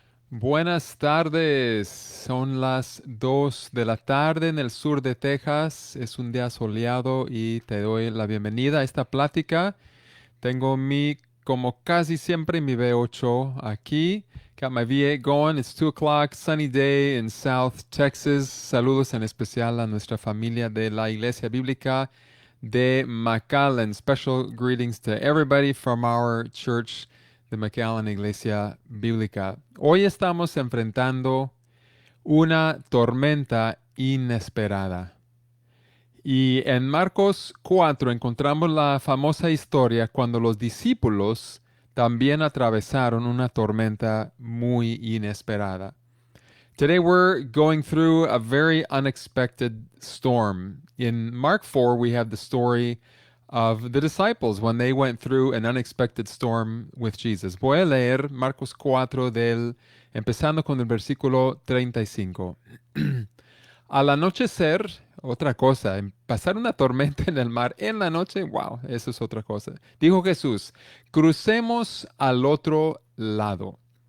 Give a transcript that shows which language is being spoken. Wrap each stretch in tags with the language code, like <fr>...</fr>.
<es>Buenas tardes, son las 2 de la tarde en el sur de Texas. Es un día soleado y te doy la bienvenida a esta plática. Tengo como casi siempre, mi V8 aquí.</es> <en>Got my V8 going. It's 2 o'clock, sunny day in South Texas.</en> <es>Saludos en especial a nuestra familia de la Iglesia Bíblica de McAllen.</es> <en>Special greetings to everybody from our church, the McAllen Iglesia Bíblica.</en> <es>Hoy estamos enfrentando una tormenta inesperada. Y en Marcos 4 encontramos la famosa historia cuando los discípulos también atravesaron una tormenta muy inesperada.</es> <en>Today we're going through a very unexpected storm. In Mark 4, we have the story of the disciples when they went through an unexpected storm with Jesus.</en> <es>Voy a leer Marcos 4 empezando con el versículo 35. Al anochecer, otra cosa, pasar una tormenta en el mar en la noche, wow, eso es otra cosa. Dijo Jesús, crucemos al otro lado.</es>